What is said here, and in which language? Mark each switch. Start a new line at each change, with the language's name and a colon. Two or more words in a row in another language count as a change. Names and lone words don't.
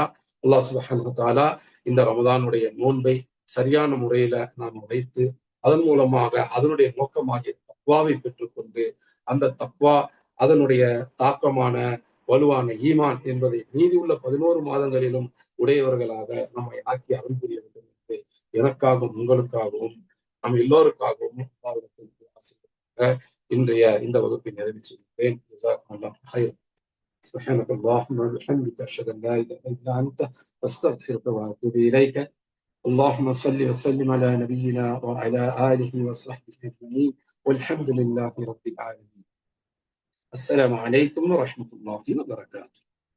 Arabic: الله سبحانه وتعالى
Tamil: இந்த ரமதானுடைய நோன்பை சரியான முறையில நாம் வைத்து அதன் மூலமாக அதனுடைய நோக்கமாகிய தக்வாவை பெற்றுக்கொண்டு அந்த தக்வா அதனுடைய தாக்கமான வலுவான ஈமான் என்பதை மீதியுள்ள 11 மாதங்களிலும் உடையவர்களாக நம்மை ஆக்கி அருள் புரிய வேண்டும் என்று எனக்காகவும் உங்களுக்காகவும் நம் எல்லோருக்காகவும் இன்றைய இந்த வகுப்பை நிறைவு செய்கிறேன்.
Arabic: سبحانك اللهم وبحمدك أشهد أن لا إله إلا أنت أستغفرك وأتوب إليك. اللهم صل وسلم على نبينا وعلى آله وصحبه أجمعين والحمد لله رب العالمين. السلام عليكم ورحمة الله وبركاته.